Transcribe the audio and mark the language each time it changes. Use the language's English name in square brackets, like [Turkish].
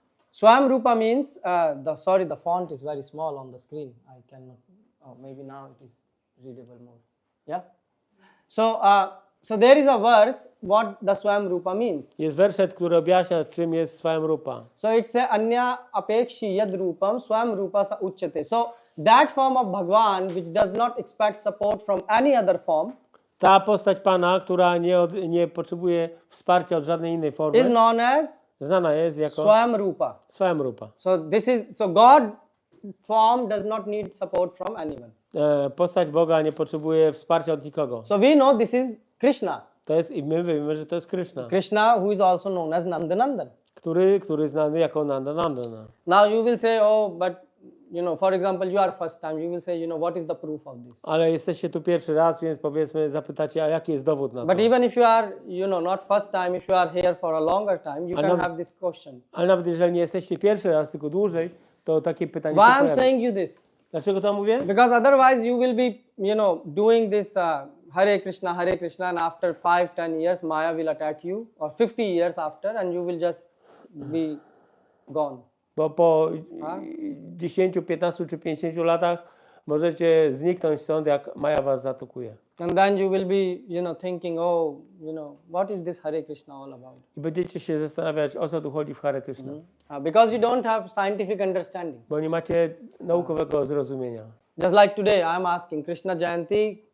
[English] Swam Rupa means the font is very small on the screen. I cannot. Oh, maybe now it is readable more. Yeah. So there is a verse what the Swam Rupa means. [Polish] Jest werset, który objaśnia, czym jest Swam Rupa. [English] So it says [Sanskrit] Anya apekshi yad rupam Swam Rupa sa uchyate. [English] So that form of Bhagwan which does not expect support from any other form. [Polish] Ta postać Pana, która nie potrzebuje wsparcia od żadnej innej formy, [English] is known as [Polish] znana jest jako [English] Swam Rupa. [Polish] Swam Rupa. [English] So God form does not need support from anyone. [Polish] Postać Boga nie potrzebuje wsparcia od nikogo. [English] So we know this is Krishna. [Polish] To jest, i my wiemy, że to jest Krishna. [English] Krishna, who is also known as Nandanandan. [Polish] Który znany jako Nandanandana. [English] Now you will say, oh, but for example, you are first time. You will say, what is the proof of this? [Polish] Ale jesteście tu pierwszy raz, więc powiedzmy, zapytacie, a jaki jest dowód na to? [English] But even if you are, not first time, if you are here for a longer time, you can have this question. [Polish] Ale nawet jeżeli nie jesteście pierwszy raz, tylko dłużej, to takie pytanie [English] Why [Polish] się [English] I'm [Polish] pojawia. [English] saying you this? [Polish] Dlaczego to mówię? [English] Because otherwise you will be, doing this Hare Krishna, and after 5-10 years, Maya will attack you, or 50 years after, and you will just be gone. [Polish] Bo po 10, 15 czy 50 latach możecie zniknąć stąd, jak Maja was zaatakuje. [English] And then you will be, thinking, oh, what is this Hare Krishna all about? [Polish] I będziecie się zastanawiać, o co tu chodzi w Hare Krishna. [English] Because you don't have scientific understanding. [Polish] Bo nie macie naukowego zrozumienia. [English] Just like today, I'm asking Krishna Jayanti,